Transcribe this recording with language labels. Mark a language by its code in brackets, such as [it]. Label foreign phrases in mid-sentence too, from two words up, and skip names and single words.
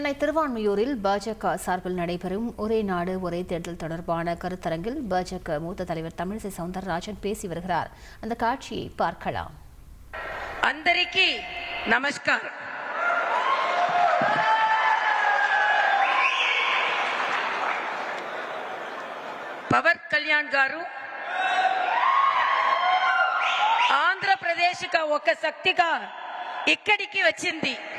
[ta] சென்னை திருவான்மியூரில் பாஜக சார்பில் நடைபெறும் ஒரே நாடு ஒரே தேர்தல் தொடர்பான கருத்தரங்கில் பாஜக மூத்த தலைவர் தமிழிசை சவுந்தரராஜன் பேசி வருகிறார். அந்த காட்சியை பார்க்கலாம். [te] అందరికీ నమస్కారం. పవన్ కళ్యాణ్ గారు ఆంధ్రప్రదేశ్కి ఒక శక్తిగా ఇక్కడికి వచ్చింది.